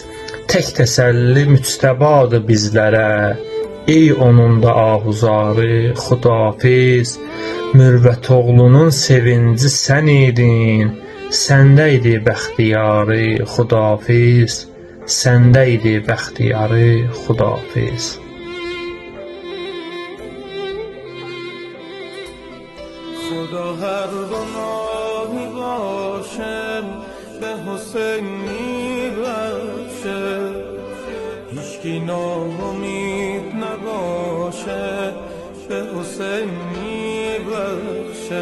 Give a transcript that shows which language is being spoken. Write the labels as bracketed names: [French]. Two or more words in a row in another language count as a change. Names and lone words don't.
[Azerbaijani] Tək təsəlli müctəbadır bizlərə, ey onun da ahuzarı, xudafiz. Mürvət oğlunun sevinci sən idin, səndə idi bəxtiyarı, xudafiz. Səndə idi bəxtiyarı, xudafiz. [Persian] خدا هر گناهی باشم به حسین میبخشه، هیچکی ناامید نباشه به حسین میبخشه.